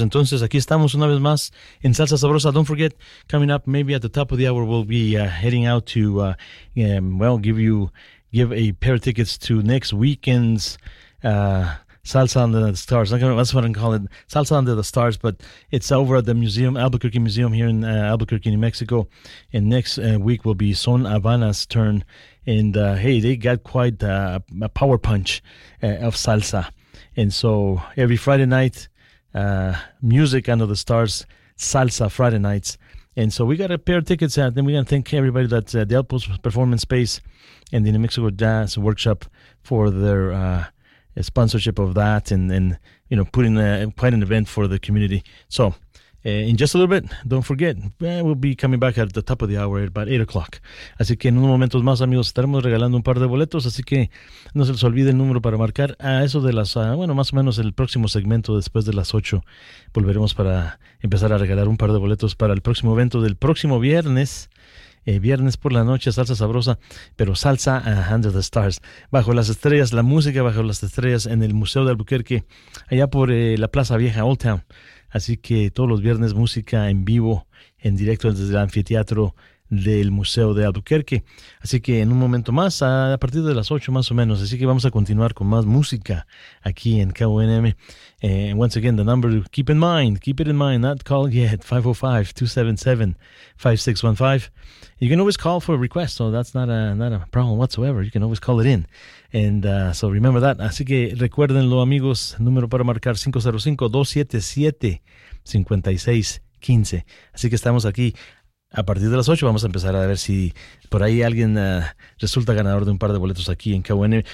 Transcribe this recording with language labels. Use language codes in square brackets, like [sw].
[es] Entonces, aquí estamos una vez más en Salsa Sabrosa. [en] Don't forget, coming up maybe at the top of the hour, we'll be heading out to, give a pair of tickets to next weekend's Salsa Under the Stars. That's what I'm calling it, Salsa Under the Stars, but it's over at the museum, Albuquerque Museum, here in Albuquerque, New Mexico. And next week will be Son Habana's turn. And, hey, they got quite a power punch of salsa. And so every Friday night, music under the stars, salsa Friday nights. And so we got a pair of tickets, and then we're going to thank everybody that the Outpost Performance Space and the New Mexico Jazz Workshop for their sponsorship of that, and you know, putting quite an event for the community. So in just a little bit, don't forget, we'll be coming back at the top of the hour at about 8 o'clock. [es] Así que en unos momentos más, amigos, estaremos regalando un par de boletos, así que no se les olvide el número para marcar a eso de las, más o menos el próximo segmento después de las 8. Volveremos para empezar a regalar un par de boletos para el próximo evento del próximo viernes. Viernes por la noche, Salsa Sabrosa, pero Salsa Under the Stars, bajo las estrellas, la música bajo las estrellas en el Museo de Albuquerque, allá por la Plaza Vieja, Old Town. Así que todos los viernes música en vivo, en directo desde el anfiteatro del Museo de Albuquerque. Así que en un momento más, a partir de las 8 más o menos. Así que vamos a continuar con más música aquí en KUNM. [en] And once again, the number, keep it in mind, not call yet, 505-277-5615. You can always call for a request, so that's not a problem whatsoever. You can always call it in. And so remember that. [es] Así que recuérdenlo, amigos, número para marcar 505-277-5615. Así que estamos aquí A partir de las 8 vamos a empezar a ver si por ahí alguien resulta ganador de un par de boletos aquí en KUN.